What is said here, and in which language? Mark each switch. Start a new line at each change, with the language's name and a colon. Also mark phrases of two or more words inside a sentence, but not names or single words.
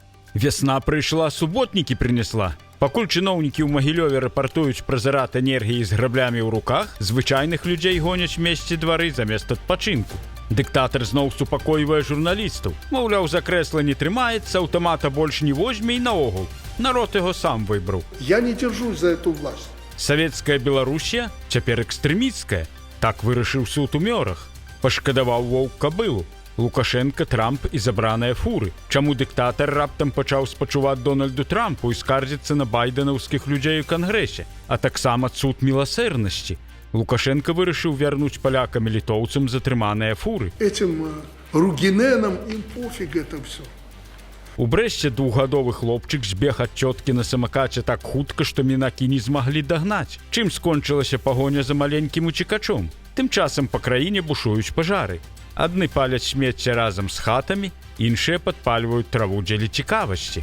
Belarusian: Весна прийшла, суботнікі принесла. Пакуль чыноўнікі ў Магілёве рапартуюць пра зарад энергіі з граблямі ў руках, звычайных людзей гоняць месці двары замест адпачынку. Дыктатар зноў супакойвае журналістаў. Маўляў, за крэсла не трымаецца, аўтамата больш не возьме і наогул. Народ яго сам выбраў.
Russian: Я не держусь за эту власть.
Belarusian: Савецкая Беларусія цяпер экстрэмісцкая. Так вырашыў суд у Мёрах. Пашкадаваў воўк кабылу. Лукашенко, Трамп і забраныя фуры. Чаму дыктатар раптам пачаў спачуваць Дональду Трампу і скардзіцца на байденаўскіх людзей у Кангрэсе, а таксама цуд міласэрнасці. Лукашенко вырашыў вярнуць палякам і літоўцам затрыманыя фуры.
Russian: Этим Ругиненам им пофиг это все.
Belarusian: У Брэсце двухгадовы хлопчык збег ад цёткі на самакаце так хутка, што мінакі не змаглі дагнаць. Чым скончылася пагоня за маленькім уцекачом? Тым часам па краіне бушуюць пажары. Адны паляць смецце разам з хатамі, іншыя падпальваюць траву дзеля цікавасці.